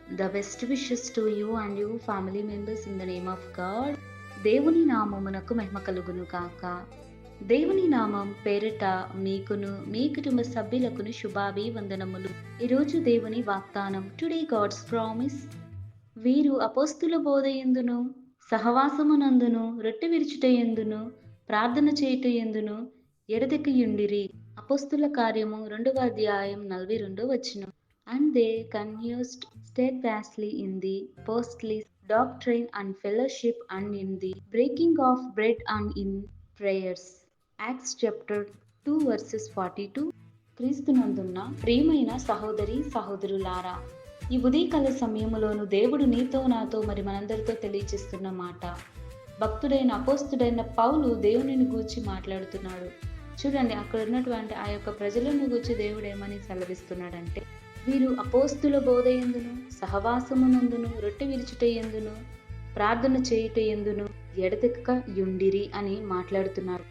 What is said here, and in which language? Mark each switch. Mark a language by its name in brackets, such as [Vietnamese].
[English] The best wishes to you and your family members in the name of God. [Telugu] దేవుని నామమునకు మహిమ కలుగును కాక. దేవుని నామం పేరిట మీకును మీ కుటుంబ సభ్యులకును శుభాభివందనములు. ఈరోజు దేవుని వాగ్దానం. [English] Today God's promise. [Telugu] వీరు అపోస్తుల బోధయందును సహవాసమునందును రొట్టె విరుచుటయందును ప్రార్థన చేయుటయందును ఎడతెగక అపోస్తుల కార్యము 2వ అధ్యాయం 42వ వచనం. [English] And they continued steadfastly in the apostles' doctrine and fellowship and in the breaking of bread and in prayers. Acts chapter 2 verses 42. [Telugu] క్రీస్తునందున్న ప్రియమైన సహోదరి సహోదరులారా, ఈ ఉదయకాల సమయంలోను దేవుడు నీతో నాతో మరి మనందరితో తెలియచేస్తున్న మాట. భక్తుడైన అపోస్తుడైన పౌలు దేవునిని గూర్చి మాట్లాడుతున్నాడు. చూడండి, అక్కడ ఉన్నటువంటి ఆ యొక్క ప్రజలను గూర్చి దేవుడు ఏమని సెలవిస్తున్నాడంటే, వీరు అపోస్తుల బోధయందును సహవాసమునందును రొట్టె విరుచుటయందును ప్రార్థన చేయుటయందును ఎడతెగక యుండిరి అని మాట్లాడుతున్నారు.